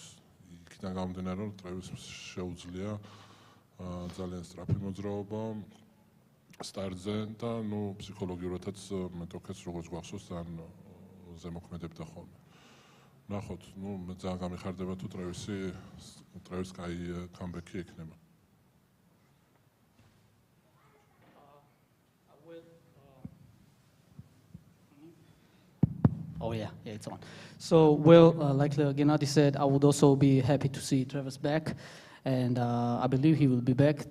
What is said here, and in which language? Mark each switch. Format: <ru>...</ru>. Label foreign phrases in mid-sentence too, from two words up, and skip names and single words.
<ka>იქიდან გამომდინარე, რომ ტრევისს შეუძლია ძალიან სწრაფი მოძრაობა სტარტზე და ფსიქოლოგიურადაც მეტოქეს როგორც გვახსოვს, ძალიან ზემოქმედებდა ხოლმე. ნახოთ, მე ძალიან გამიხარდება თუ ტრევის კაი კამბექი ექნება.</ka> <en>Oh yeah, it's on. So, well, like Gennady said, I would also be happy to see Travis back, and I believe he will be back.</en>